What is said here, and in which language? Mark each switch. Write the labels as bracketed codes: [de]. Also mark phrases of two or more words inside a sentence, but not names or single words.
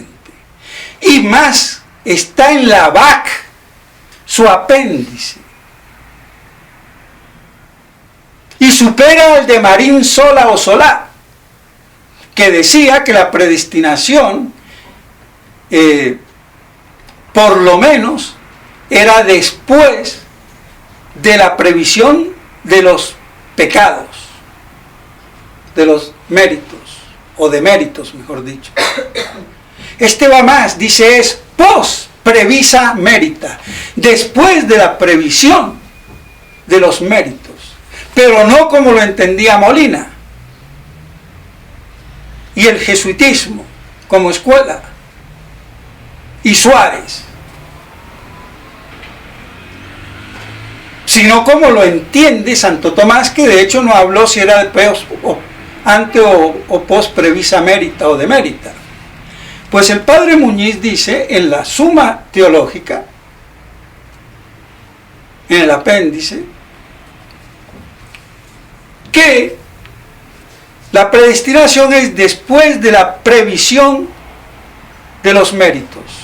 [es] Y más, está en la BAC, su apéndice, y supera al de Marín Sola o Solá, que decía que la predestinación, por lo menos, era después de la previsión de los pecados, de los méritos, o de méritos, mejor dicho. Este va más, dice, es [la] post previsa merita, [es] después de la previsión de los méritos, pero no como lo entendía Molina y el jesuitismo como escuela, y Suárez, sino como lo entiende Santo Tomás, que de hecho no habló si era de ante o [la] post previsa merita [es] o de mérita. Pues el padre Muñiz dice en la Suma Teológica, en el apéndice, que la predestinación es después de la previsión de los méritos.